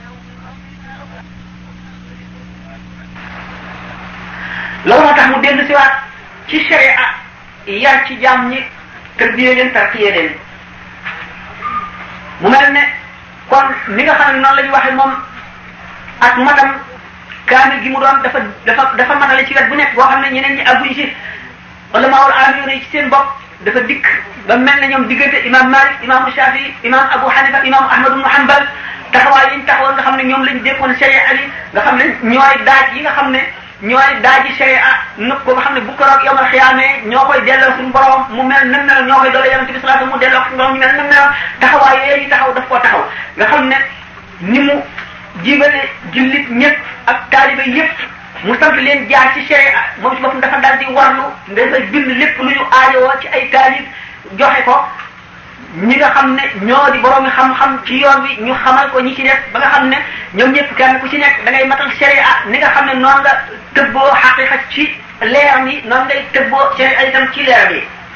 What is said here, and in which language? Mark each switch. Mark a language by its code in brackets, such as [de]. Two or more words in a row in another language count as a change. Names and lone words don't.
[wo] loolu moo tax mu dellu si waat ci sharia yar ci jaam ñi tërbiyee leen tarqiye leen mu mel ne kon ni nga xam ne noonu la ñu waxee moom ak matam kaamil gi mu doon dafa matale ci wet bu nekk boo xam ne ñeneen ñi àgguñu ci wala maawul aamiyoon yi ci seen bopp dafa dikk ba mel ne ñoom diggante imam Malik imam Shafi imam Abu Hanifa imam Ahmad ibn Hanbal taxawaay yi ñu taxawoon nga xam ne ñoom lañu dékkoon sharia yi nga xam ne ñooy daaj yi nga xam ne ñooy daaji sharia nëpp ko nga xam ne bu keroog yawmal xiyaamee ñoo koy delloo suñu borom mu mel nam meloon ñoo koy doole yonent bi [ar] صلى الله عليه وسلم [wo] mu delloo suñu borom ñu mel nam meloon taxawaay yooyu taxaw daf koo taxaw nga xam ne ni mu jibale jullit ñëpp ak taalibe yëpp mu sant leen jaar ci sharia moom ci boppam dafa daal di warlu dafa bind lépp lu ñu aajowoo ci ay taalib joxe ko ñi nga xam ne ñoo di borom xam-xam ci yoon wi ñu xamal ko ñi ci def ba nga xam ne ñoom ñëpp kenn ku ci nekk da ngay matal sharia ni nga xam ne noonu nga tëbboo xaqiqa ci leeram yi noonu ngay tëbboo sharia itam ci leeram yi